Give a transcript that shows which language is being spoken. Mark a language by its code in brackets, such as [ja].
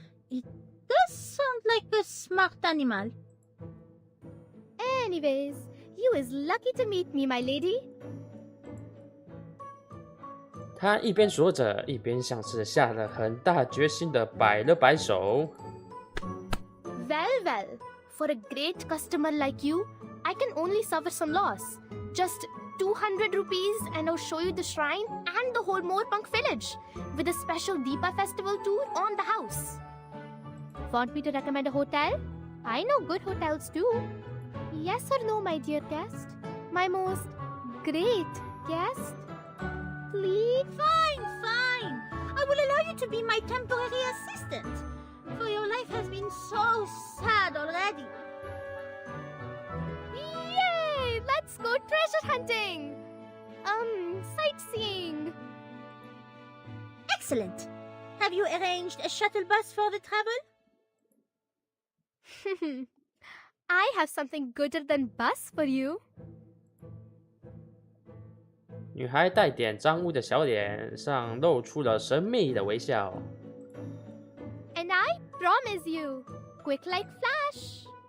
[en] It does sound like a smart animal. Anyways, you is lucky to meet me, my lady. [zh] 他一边说着，一边像是下了很大决心的摆了摆手。 [en] Well, for a great customer like you, I can only suffer some loss. Just 200 rupees and I'll show you the shrine and the whole Moorpunk village with a special Deepa festival tour on the house. Want me to recommend a hotel? I know good hotels too. Yes or no, my dear guest? My most great guest? Please? Fine. I will allow you to be my temporary assistant. For your life has been so sad already. Yay! Let's go treasure hunting! Sightseeing. Excellent. Have you arranged a shuttle bus for the travel? I have something gooder than bus for you. [zh] 女孩带点脏污的小脸上露出了神秘的微笑。 [en] And I promise you, quick like flash.